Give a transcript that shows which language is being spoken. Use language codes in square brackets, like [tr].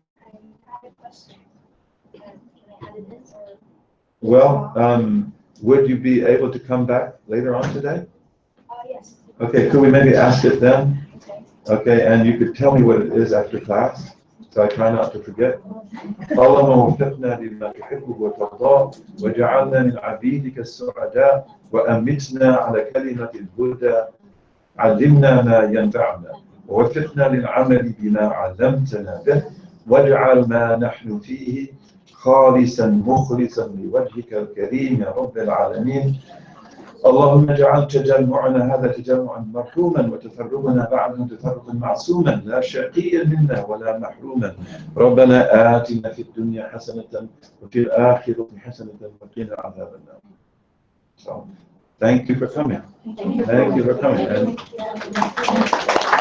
[en] I have a question. Can I add it in? Well, would you be able to come back later on today? Yes. Okay, could we maybe ask it then? Okay. Okay, and you could tell me what it is after class, so I try not to forget. [ar] اللهم وفقنا لما تحب وترضى وجعلنا من عبيدك السعداء وأمتنا على كلمة الهدى علمنا ما ينفعنا ووفقنا للعمل بما علمتنا به واجعل ما نحن فيه خالصا مخلصا لوجهك الكريم يا رب العالمين اللهم اجعل تجمعنا هذا تجمعا مرحوما وتفرقنا بعده تفرقا معصوما لا شقيا منا ولا محروما. ربنا آتنا في الدنيا حسنة وفي الآخرة حسنة وقنا عذاب النار. [en] So, thank you for coming. Thank you for coming. And